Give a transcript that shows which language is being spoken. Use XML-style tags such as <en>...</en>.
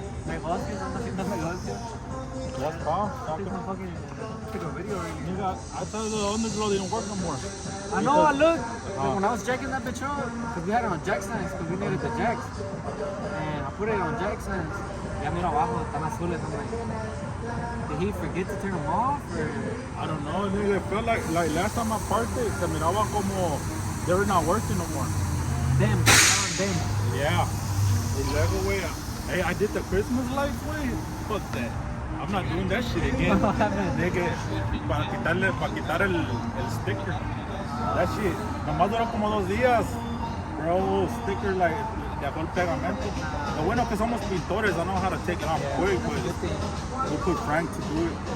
<es>Negocios, ando haciendo negocios. Ya está.</es> <en>Take some fucking take a video already. Nigga, I thought the underglow didn't work no more. I know, I looked. When I was jacking that bitch up, because we had it on jack stands, because we needed the jacks. And I put it on jack stands.</en> <es>Ya mira abajo, están azules.</es> <en>I'm like, did he forget to turn them off? Or? I don't know, nigga. It felt like last time I parked it,</en> <es>se miraba como</es> <en>they were not working no more. Them, them. Yeah.</en> <es>Y luego, güey,</es> <en>hey, I did the Christmas lights, güey. Fuck that. I'm not doing that shit again.</en> <es>Nigga, para quitar el sticker.</es> <en>That shit,</en> <es>nomás duró como 2 días. Bro, sticker like, dejó el pegamento. Lo bueno que somos pintores,</es> <en>I know how to take it off quick, but we'll put Frank to do it.</en>